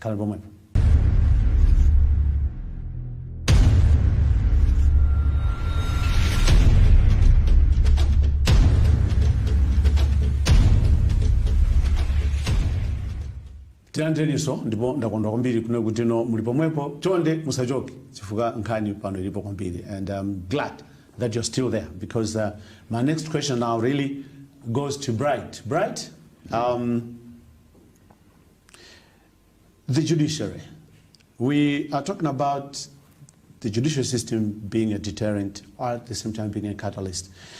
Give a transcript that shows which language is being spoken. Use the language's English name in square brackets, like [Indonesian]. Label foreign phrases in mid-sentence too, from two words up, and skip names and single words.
[Nyanja] Khala pomwepo. Tilandeniso ndipo ndakondwa kwambiri kuno kuti no muli pomwepo chonde musachoke chifukwa nkhani pano ilipo kwambiri, [English] and I'm glad that you're still there because my next question now really goes to Bright. Bright, the judiciary. We are talking about the judicial system being a deterrent or at the same time being a catalyst.